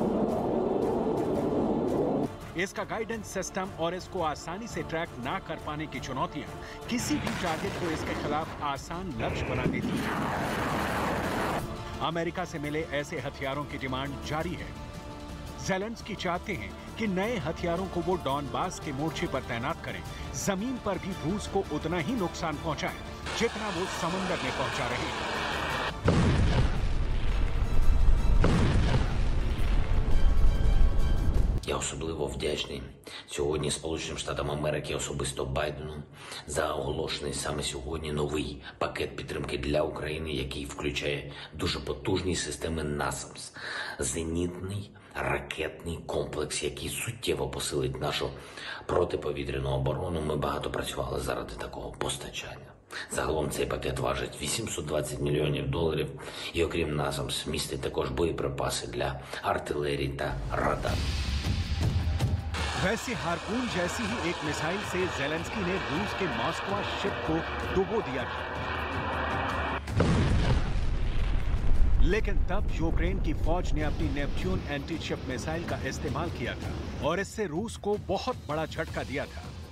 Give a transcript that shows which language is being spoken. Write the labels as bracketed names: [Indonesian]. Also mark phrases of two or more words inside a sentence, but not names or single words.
[Hindi] इसका [English] guidance system [Hindi] और इसको आसानी से ट्रैक ना कर पाने की चुनौतियां किसी भी टारगेट को इसके खिलाफ आसान लक्ष्य बना देती हैं। अमेरिका से मिले ऐसे हथियारों की डिमांड जारी है। ज़ेलेंस्की चाहते हैं कि नए हथियारों को वो डॉनबास के मोर्चे पर तैनात करें। जमीन पर भी रूस को उतना ही नुकसान पहुंचाएं जितना वो समुद्र में पहुंचा रहे हैं। [Ukrainian] Я особливо вдячний сьогодні Сполученим Штатам Америки, особисто Байдену, за оголошений саме сьогодні новий пакет підтримки для України, який включає дуже потужні системи NASAMS, зенітний ракетний комплекс, який суттєво посилить нашу протиповітряну оборону. Ми багато працювали заради такого постачання. Загалом цей пакет важить $820 мільйонів, і окрім NASAMS містить також боєприпаси для артилерії та радарів. [Hindi] वैसे हार्पून जैसी ही एक मिसाइल से ज़ेलेंस्की ने रूस के मॉस्को शिप को डुबो दिया था। लेकिन तब यूक्रेन की फौज ने अपनी नेपच्यून [English] anti ship missile [Hindi] का इस्तेमाल किया था और इससे रूस को बहुत बड़ा झटका दिया था।